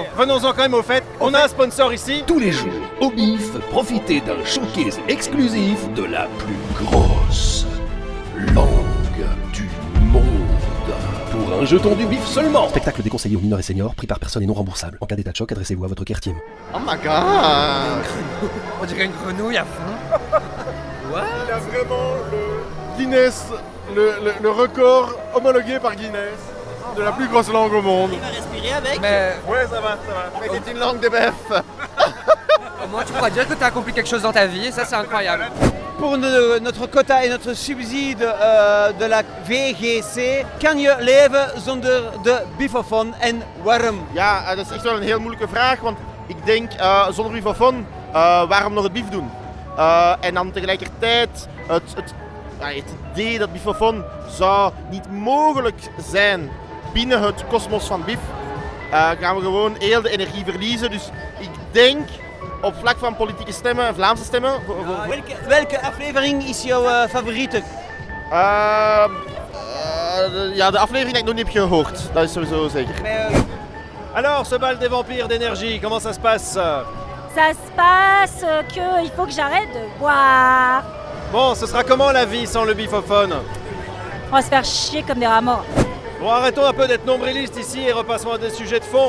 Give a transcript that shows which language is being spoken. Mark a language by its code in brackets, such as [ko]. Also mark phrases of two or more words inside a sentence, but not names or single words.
[fr] Venons-en quand même au fait, on a un sponsor ici. Tous les jours, au BIF, profitez d'un showcase exclusif de la plus grosse langue du monde. Pour un jeton du BIF seulement. Spectacle déconseillé aux mineurs et seniors, pris par personne et non remboursable. En cas d'état de choc, adressez-vous à votre [en] care team. Oh my god. [fr] On dirait une grenouille à fond. Il a vraiment le Guinness, le record homologué par Guinness de la plus grosse langue au monde. Il va respirer avec. Ouais, ça va. Mais c'est une langue de bœuf. Au moins tu pourras dire que tu as accompli quelque chose dans ta vie et ça c'est incroyable. Pour notre quota et notre subside de la VGC [nl] kan je leven zonder de bifofoon en waarom? Ja, dat is echt wel een heel moeilijke vraag, want ik denk zonder bifofoon, waarom nog het bief doen? En dan tegelijkertijd het idee dat bifofoon zou niet mogelijk zijn binnen het kosmos van BIF, gaan we gewoon heel de energie verliezen. Dus ik denk op vlak van politieke stemmen, Vlaamse stemmen. Welke aflevering is jouw favoriete? Ja, de aflevering die ik nog niet heb gehoord, dat is sowieso zeker. [fr] Alors, ce bal des vampires d'énergie, comment ça se passe? Ça se passe qu'il faut que j'arrête de boire. Bon, ce sera comment la vie sans le bifophone? On va se faire chier comme des rats morts. Bon, arrêtons un peu d'être nombrilistes ici et repassons à des sujets de fond.